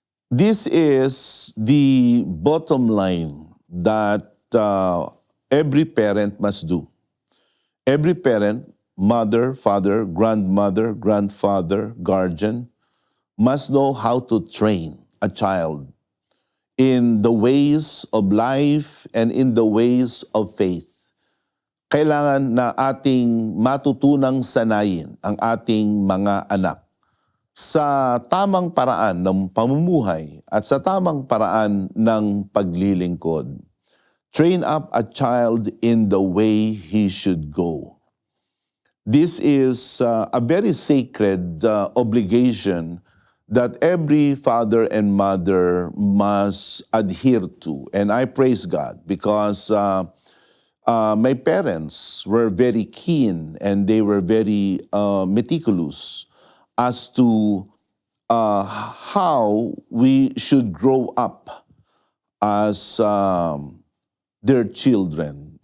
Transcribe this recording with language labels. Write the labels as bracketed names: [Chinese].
[English] This is the bottom line that every parent must do. Every parent, mother, father, grandmother, grandfather, guardian, must know how to train a child in the ways of life and in the ways of faith. [Filipino] Kailangan na ating matutunang sanayin ang ating mga anak sa tamang paraan ng pamumuhay at sa tamang paraan ng paglilingkod. [English] Train up a child in the way he should go. This is a very sacred obligation that every father and mother must adhere to. And I praise God because my parents were very keen and they were very meticulous as to how we should grow up as their children.